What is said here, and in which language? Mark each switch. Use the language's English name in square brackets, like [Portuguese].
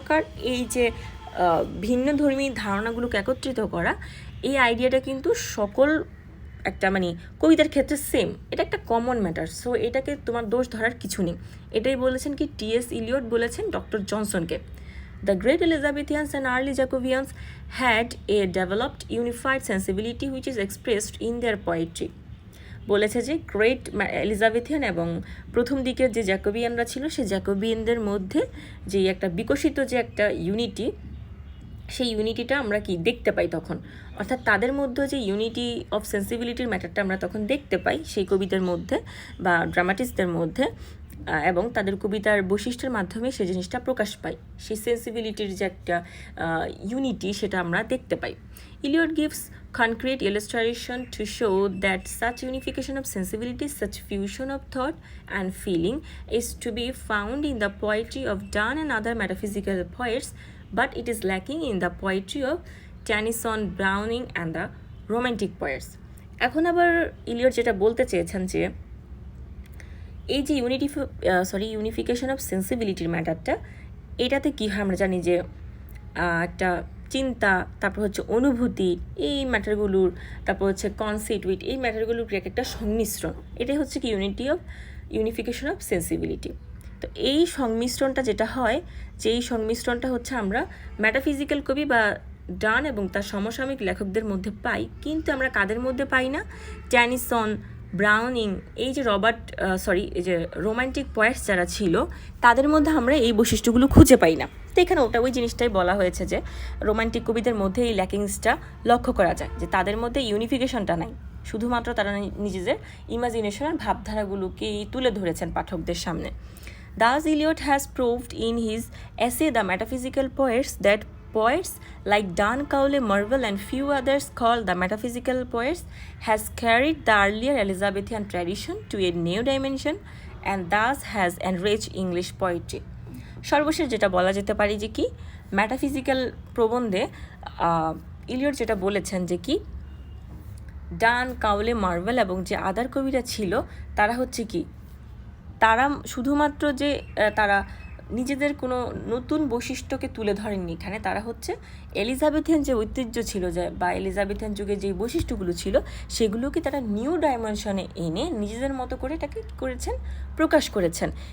[Bangla] কারণ এই যে ভিন্ন ধর্মী ধারণাগুলোকে একত্রিত করা, এই আইডিয়াটা কিন্তু সকল একটা কবিতার ক্ষেত্রে সেম, এটা একটা কমন ম্যাটার। সো এটাকে তোমার দোষ ধরার কিছু নেই। এটাই বলেছেন কি T.s Eliot বলেছেন doctor জনসনকে। [English] The great Elizabethans and early Jacobians had a developed unified sensibility which is expressed in their poetry. [Bangla] বলেছে যে গ্রেট এলিজাবেথিয়ান এবং প্রথম দিকের যে জ্যাকোবিয়ানরা ছিল, সেই জ্যাকোবিয়ানদের মধ্যে যে একটা বিকশিত যে একটা ইউনিটি, সেই ইউনিটিটা আমরা কি দেখতে পাই তখন। অর্থাৎ তাদের মধ্যে যে ইউনিটি অফ সেন্সিবিলিটির ম্যাটারটা আমরা তখন দেখতে পাই সেই কবিদের মধ্যে বা ড্রামাটিস্টদের মধ্যে, এবং তাদের কবিতার বৈশিষ্ট্যের মাধ্যমে সেই জিনিসটা প্রকাশ পায়। সেই সেন্সিবিলিটির যে একটা ইউনিটি সেটা আমরা দেখতে পাই। [English] Eliot gives concrete illustration to show that such unification of sensibility, such fusion of thought and feeling is to be found in the poetry of Donne and other metaphysical poets, but it is lacking in the poetry of Tennyson, Browning and the romantic poets. [Bangla] এখন আবার Eliot যেটা বলতে চেয়েছেন যে এই যে unification of সেন্সিবিলিটির ম্যাটারটা, এটাতে কী হয় আমরা জানি যে একটা চিন্তা, তারপর হচ্ছে অনুভূতি, এই ম্যাটারগুলোর, তারপর হচ্ছে কনসিট, উইট, এই ম্যাটারগুলোর একটা সংমিশ্রণ, এটাই হচ্ছে কি ইউনিফিকেশন অফ সেন্সিবিলিটি। তো এই সংমিশ্রণটা যেটা হয়, যে এই সংমিশ্রণটা হচ্ছে আমরা মেটাফিজিক্যাল কবি বা ডান এবং তার সমসাময়িক লেখকদের মধ্যে পাই, কিন্তু আমরা কাদের মধ্যে পাই না? ট্যানিসন, ব্রাউনিং, এই যে এই যে রোমান্টিক পোয়েটস যারা ছিল তাদের মধ্যে আমরা এই বৈশিষ্ট্যগুলো খুঁজে পাই না। তো এখানে ওই জিনিসটাই বলা হয়েছে যে রোমান্টিক কবিদের মধ্যে এই ল্যাকিংসটা লক্ষ্য করা যায়, যে তাদের মধ্যে ইউনিফিকেশনটা নাই, শুধুমাত্র তারা নিজেদের ইমাজিনেশনের ভাবধারাগুলোকেই তুলে ধরেছেন পাঠকদের সামনে। [English] Thus Eliot has proved in his essay The Metaphysical Poets that poets like Donne, Cowley, Marvell and few others called the metaphysical poets has carried the earlier Elizabethan tradition to a new dimension and thus has enriched English poetry. [Bangla] সর্বশেষ যেটা বলা যেতে পারে যে কি metaphysical প্রবন্ধে Eliot যেটা বলেছেন যে কি ডান, কাউলে, মার্ভেল এবং যে আদার কবিরা ছিল তারা হচ্ছে কি তারা শুধুমাত্র যে তারা নিজেদের কোনো নতুন বৈশিষ্ট্যকে তুলে ধরেননি, এখানে তারা হচ্ছে এলিজাবেথিয়ান যে ঐতিহ্য ছিল বা এলিজাবেথিয়ান যুগে যে বৈশিষ্ট্যগুলো ছিল সেগুলোকে তারা নিউ ডাইমেনশনে এনে নিজেদের মতো করে এটাকে করেছেন, প্রকাশ করেছেন।